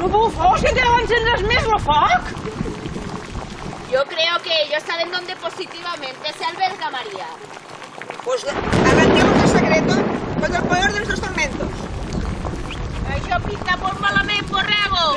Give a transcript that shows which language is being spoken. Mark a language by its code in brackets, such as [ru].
[ca] No bufos, que te encendrás més lo foc! [es] Yo creo que ellos saben dónde positivamente se alberga María. Pues arranquemos el secreto con el poder de nuestros tormentos. [ca] Això pinta molt malament, borrego.